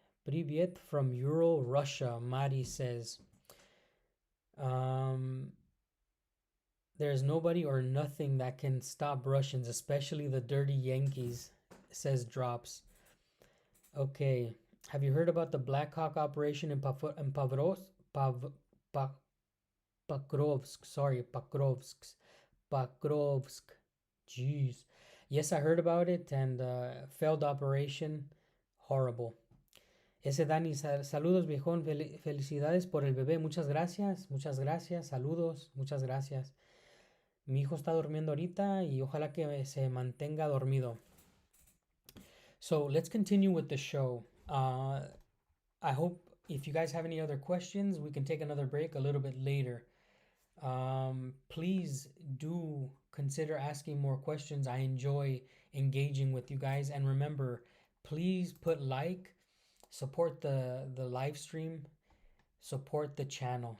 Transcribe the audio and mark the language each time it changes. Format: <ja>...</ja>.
<en>Привет from Ural, Russia. Mari says, there's nobody or nothing that can stop Russians, especially the dirty Yankees, says Drops. Okay. Have you heard about the Black Hawk operation in Pakrovsk? Sorry, Pakrovsk. Jeez. Yes, I heard about it and failed operation. Horrible.</en> <es>Ese Dani, saludos viejón, felicidades por el bebé, muchas gracias, saludos, muchas gracias. Mi hijo está durmiendo ahorita y ojalá que se mantenga dormido.</es> <en>So let's continue with the show. I hope if you guys have any other questions, we can take another break a little bit later. Please do consider asking more questions. I enjoy engaging with you guys. And remember, please put like, support the live stream, support the channel.</en>